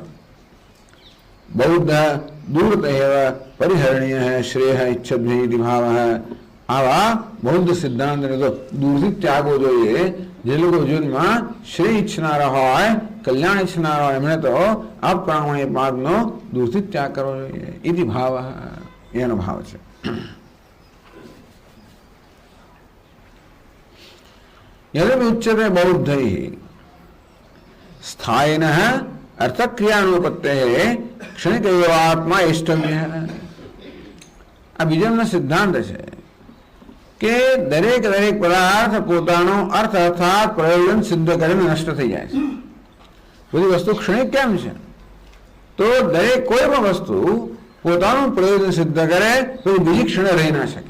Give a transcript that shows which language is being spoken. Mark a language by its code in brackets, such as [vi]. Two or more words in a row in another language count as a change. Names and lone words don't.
[sa] बौद्ध दूरत परिहरणीय श्रेय इच्छद्भि भाव. [gu] આવા બૌદ્ધ સિદ્ધાંતને તો દૂરથી ત્યાગવો જોઈએ. જે લોકો જીવનમાં શ્રેય ઈચ્છનારા હોય, કલ્યાણ ઈચ્છનારા હોય, એમણે તો અપ્રામાણિક માર્ગનો દૂરથી ત્યાગ કરવો જોઈએ. [sa] इति भाव, [gu] એનો ભાવ છે. [sa] यदि उच्यते बौद्धैः स्थायिनः अर्थक्रियानुपत्तेः क्षणिकैवात्मा इष्टव्यः. [gu] આ બીજો એમનો સિદ્ધાંત છે કે દરેક પદાર્થ પોતાનો અર્થ અર્થાત પ્રયોજન સિદ્ધ કરીને નષ્ટ થઈ જાય છે. બધી વસ્તુ ક્ષણિક કેમ છે? તો દરેક કોઈ પણ વસ્તુ પોતાનું પ્રયોજન સિદ્ધ કરે તો બીજી ક્ષણે રહી ના શકે.